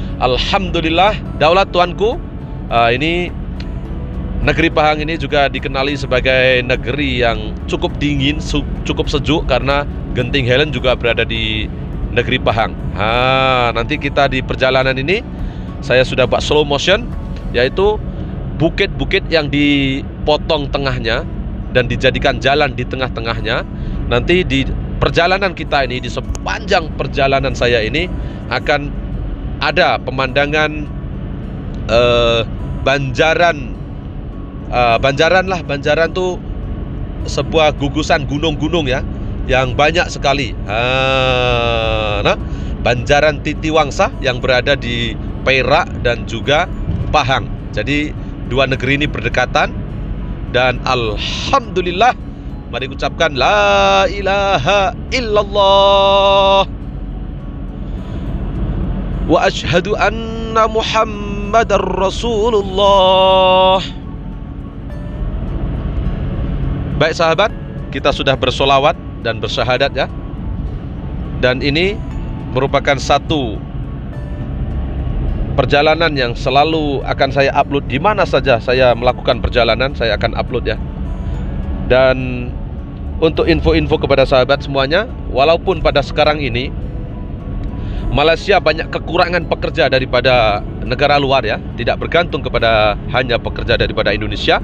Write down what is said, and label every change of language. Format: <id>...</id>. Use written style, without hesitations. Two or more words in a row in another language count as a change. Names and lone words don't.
<id>Alhamdulillah, daulat tuanku. Ini Negeri Pahang ini juga dikenali sebagai negeri yang cukup dingin, cukup sejuk karena Genting Highland juga berada di negeri Pahang. Nanti kita di perjalanan ini saya sudah buat</id> <en>slow motion,</en> <id>yaitu bukit-bukit yang dipotong tengahnya dan dijadikan jalan di tengah-tengahnya. Nanti di perjalanan kita ini, di sepanjang perjalanan saya ini akan ada pemandangan Banjaran tuh sebuah gugusan gunung-gunung ya, yang banyak sekali. Banjaran Titiwangsa yang berada di Perak dan juga Pahang. Jadi dua negeri ini berdekatan. Dan alhamdulillah, mari ucapkan</id> <ar>لا إله إلا الله وأشهد أن محمدا رسول الله.</ar> <id>Baik sahabat, kita sudah bersolawat dan bersyahadat ya. Dan ini merupakan satu perjalanan yang selalu akan saya upload. Di mana saja saya melakukan perjalanan, saya akan upload ya. Dan untuk info-info kepada sahabat semuanya, walaupun pada sekarang ini Malaysia banyak kekurangan pekerja daripada negara luar ya, tidak bergantung kepada hanya pekerja daripada Indonesia.</id>